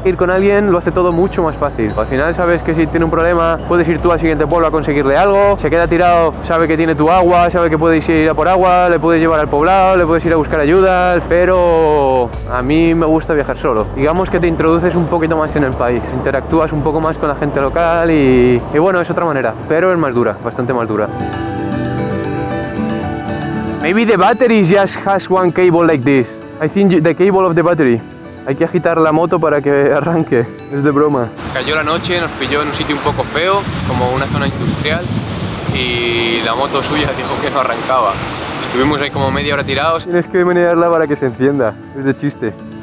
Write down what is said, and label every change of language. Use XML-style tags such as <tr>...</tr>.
<es>Ir con alguien lo hace todo mucho más fácil. Al final sabes que si tiene un problema puedes ir tú al siguiente pueblo a conseguirle algo, se queda tirado, sabe que tiene tu agua, sabe que puedes ir a por agua, le puedes llevar al poblado, le puedes ir a buscar ayuda, pero a mí me gusta viajar solo. Digamos que te introduces un poquito más en el país, interactúas un poco más con la gente local y bueno, es otra manera, pero es más dura, bastante más dura.</es> <en>Maybe the battery just has one cable like this. I think the cable of the battery.</en> <es>Hay que agitar la moto para que arranque, es de broma. Cayó la noche, nos pilló en un sitio un poco feo, como una zona industrial, y la moto suya dijo que no arrancaba. Estuvimos ahí como media hora tirados. Tienes que menearla para que se encienda, es de chiste.</es>